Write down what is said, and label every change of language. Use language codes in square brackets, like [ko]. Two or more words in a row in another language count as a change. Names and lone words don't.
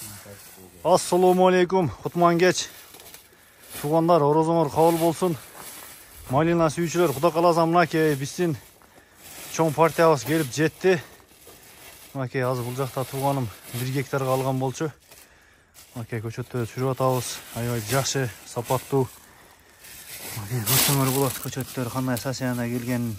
[ky] Ассалому алейкум. Кутман кеч. Туугандар, орозомор кабыл болсун. Malina sүйүүчүлөр, Кудай кааласа мынакей биздин чоң партиябыз келип жетти. Мынакей азыр бул жакта тууганым 1 гектарга алган болчу. Мынакей көчөттө сүрүп атабыз. Аябай жакшы, сапаттуу. Мынакей көрсөңөр болот, көчөттөр кандай состояниеге келгенин.